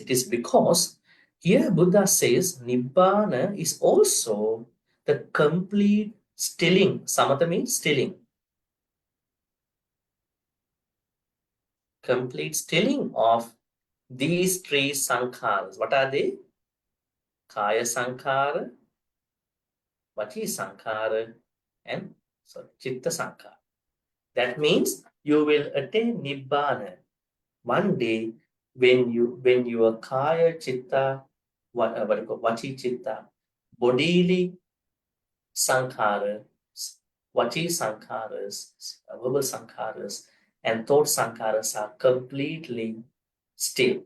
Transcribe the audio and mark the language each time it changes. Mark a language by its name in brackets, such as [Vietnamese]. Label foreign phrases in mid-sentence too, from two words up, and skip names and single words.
[English] It is because here Buddha says Nibbana is also the complete stilling. Samatha means stilling. Complete stilling of these three sankharas. What are they? [Pali] Kaya sankhara, Vachi sankhara, and Chitta sankhara. [English] That means you will attain Nibbana one day when your [Pali] Kaya Chitta, Vachi Chitta, [English] bodily sankharas, [Pali] Vachi sankharas, [English] verbal sankharas, and thought sankharas are completely still.